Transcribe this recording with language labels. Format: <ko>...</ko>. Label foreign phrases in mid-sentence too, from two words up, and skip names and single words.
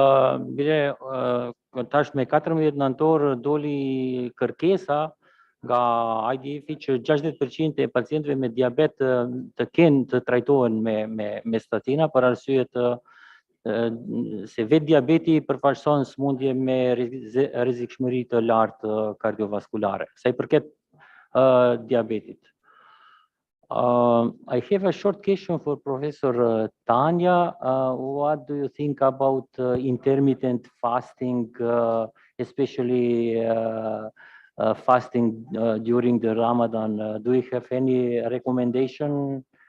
<sq>tash me 14 nëntor doli kërkesa nga IDF që 60% e pacientëve me diabet të kenë të trajtohen me statina për arsye se vetë diabeti përfaqëson sëmundje me rrezikshmëri të lartë kardiovaskulare. Sa i përket diabetit.</sq> <en>I have a short question for Professor Tanya. What do you think about intermittent fasting, especially fasting during the Ramadan? Do you have any recommendation?</en>